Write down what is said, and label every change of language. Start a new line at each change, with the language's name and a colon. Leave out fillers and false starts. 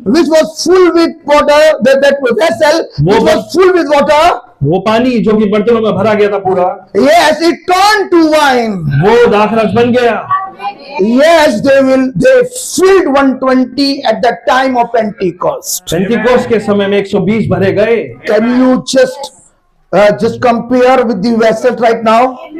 English: which was full with water, that vessel which was full with water.
Hindi: वो पानी जो कि बर्तनों में भरा गया था पूरा,
English: Yes, it turned to wine.
Hindi: वो दाखरस बन गया।
English: Yes, they filled 120 at the time of Pentecost.
Hindi: पेंतीकोस्त के समय में 120 भरे गए।
English: Can you just just compare with the vessels right now.